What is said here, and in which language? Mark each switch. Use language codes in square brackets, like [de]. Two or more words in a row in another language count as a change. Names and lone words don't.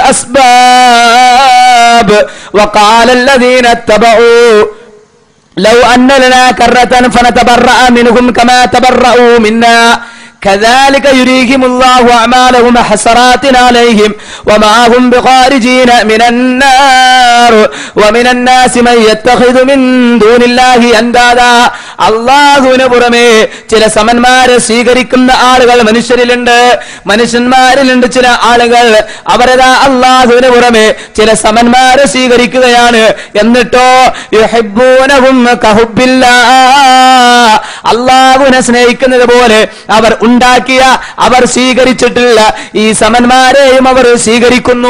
[ar] الْأَسْبَابُ وَقَالَ الَّذِينَ اتَّبَعُوا لو أن لنا كرة فنتبرأ منهم كما تبرأوا منا كذلك يريهم الله أعمالهم حسرات عليهم وما هم بخارجين من النار ومن الناس من يتخذ من دون الله أندادا. [ml] അള്ളാഹുവിന് പുറമെ ചില സമന്മാരെ സ്വീകരിക്കുന്ന ആളുകൾ മനുഷ്യന്മാരിലുണ്ട് ചില ആളുകൾ. അവരതാ അള്ളാഹുവിന് പുറമെ ചില സമന്മാരെ സ്വീകരിക്കുകയാണ്. എന്നിട്ടോ [ar] يحبونهم كحب الله, [ml] അള്ളാഹുവിനെ സ്നേഹിക്കുന്നത് പോലെ അവർ ഉണ്ടാക്കിയ, അവർ സ്വീകരിച്ചിട്ടുള്ള ഈ സമന്മാരെയും അവർ സ്വീകരിക്കുന്നു.